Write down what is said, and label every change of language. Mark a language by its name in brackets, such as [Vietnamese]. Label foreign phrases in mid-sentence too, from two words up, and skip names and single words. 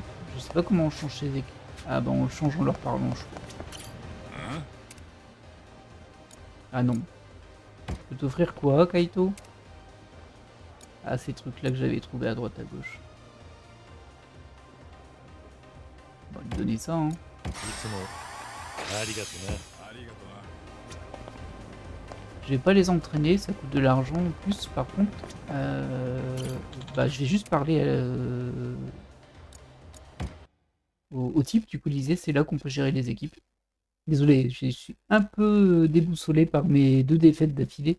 [French] Je sais pas comment on change ces équipes. Ah bah, on le change en leur parlant, je crois. Ah non. Je peux t'offrir quoi, Kaito? Ah, ces trucs-là que j'avais trouvés à droite à gauche. va lui donner ça. Hein. [Japanese] いつもありがとな。 [French] Je vais pas les entraîner, ça coûte de l'argent en plus par contre. Bah, je vais juste parler au type du Colisée, c'est là qu'on peut gérer les équipes. Désolé, je suis un peu déboussolé par mes 2 défaites d'affilée.